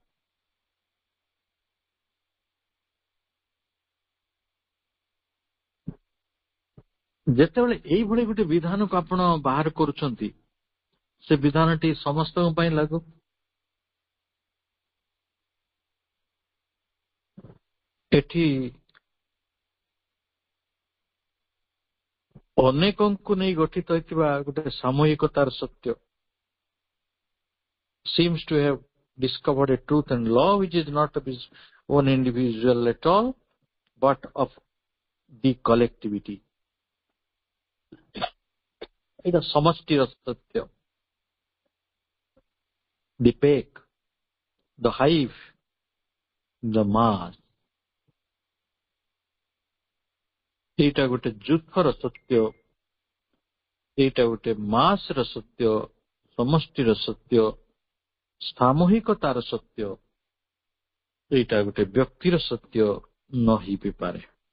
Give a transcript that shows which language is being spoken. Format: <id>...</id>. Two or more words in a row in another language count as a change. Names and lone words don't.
<or>ଯେତେବେଳେ ଏଇଭଳି ଗୋଟେ ବିଧାନକୁ ଆପଣ ବାହାର କରୁଛନ୍ତି, ସେ ବିଧାନଟି ସମସ୍ତଙ୍କ ପାଇଁ ଲାଗୁ। ଏଠି ଅନେକଙ୍କୁ ନେଇ ଗଠିତ ହୋଇଥିବା ଗୋଟେ ସାମୂହିକତାର ସତ୍ୟ</or> <en>seems to have discovered a truth and law which is not of his own individual at all but of the collectivity.</en> <or>ଏଇଟା ସମଷ୍ଟିର ସତ୍ୟ।</or> <en>The peck, the hive, the mass.</en> <or>ଏଇଟା ଗୋଟେ ଯୂଥର ସତ୍ୟ, ଏଇଟା ଗୋଟେ ମାସ ର ସତ୍ୟ, ସମଷ୍ଟିର ସତ୍ୟ, ସାମୂହିକତାର ସତ୍ୟ। ଏଇଟା ଗୋଟେ ବ୍ୟକ୍ତିର ସତ୍ୟ ନ ହେଇପାରେ।</or>